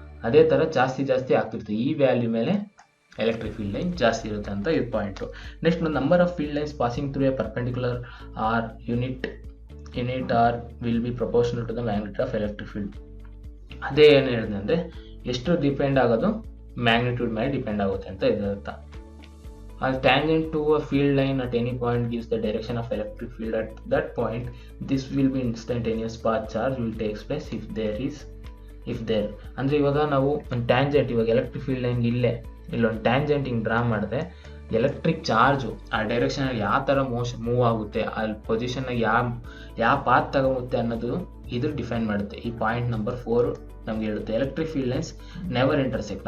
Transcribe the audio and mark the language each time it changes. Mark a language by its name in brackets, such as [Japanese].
[Kannada] ಅದೇ ಥರ ಜಾಸ್ತಿ ಆಗ್ತಿರುತ್ತೆ. ಈ ವ್ಯಾಲ್ಯೂ ಮೇಲೆ ಎಲೆಕ್ಟ್ರಿಕ್ ಫೀಲ್ಡ್ ಲೈನ್ ಜಾಸ್ತಿ ಇರುತ್ತೆ ಅಂತ ಇದು point. [English] Next number of field lines passing through a perpendicular are unit are will be proportional to the magnetic of electric field. [Kannada] ಅದೇ ಏನು ಹೇಳಿದೆ ಅಂದರೆ ಎಷ್ಟು ಡಿಪೆಂಡ್ ಆಗೋದು ಮ್ಯಾಗ್ನಿಟ್ಯೂಡ್ ಮೇಲೆ ಡಿಪೆಂಡ್ ಆಗುತ್ತೆ ಅಂತ ಇದರ ಅರ್ಥ. [English] As tangent to a field line at any point gives the direction of electric field at that point, this will be instantaneous path charge will takes place if there. [Kannada] ಅಂದರೆ ಇವಾಗ ನಾವು ಒಂದು tangent, ಇವಾಗ electric field ಲೈನ್ಗೆ ಇಲ್ಲೊಂದು tangent ಹಿಂಗೆ draw ಮಾಡಿದ್ರೆ electric charge ಆ ಡೈರೆಕ್ಷನಲ್ಲಿ ಯಾವ ಥರ ಮೂವ್ ಆಗುತ್ತೆ, ಅಲ್ಲಿ ಪೊಸಿಷನ್ನಾಗ ಯಾವ ಪಾತ್ ತಗೊಳುತ್ತೆ ಅನ್ನೋದು ಇದು ಡಿಫೈನ್ ಮಾಡುತ್ತೆ. ಈ ಪಾಯಿಂಟ್ ನಂಬರ್ 4 ನಮ್ಗೆ ಹೇಳುತ್ತೆ. [English] Electric field lines never intersect.